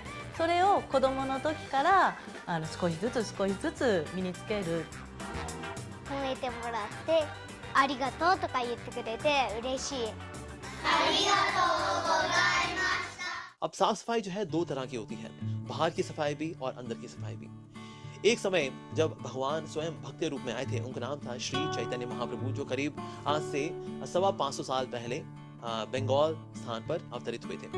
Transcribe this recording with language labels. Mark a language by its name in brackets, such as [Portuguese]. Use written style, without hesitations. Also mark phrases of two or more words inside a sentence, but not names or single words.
[Japanese] それを子どもの時から少しずつ身につける。褒めてもらってありがとうとか言ってくれて嬉しい。 [Hindi] अब साफ सफाई जो है दो तरह की होती है, बाहर की सफाई भी और अंदर की सफाई भी। एक समय जब भगवान स्वयं भक्त के रूप में आए थे, उनका नाम था श्री चैतन्य महाप्रभु, जो करीब आज से 550 साल पहले बंगाल स्थान पर अवतरित हुए थे।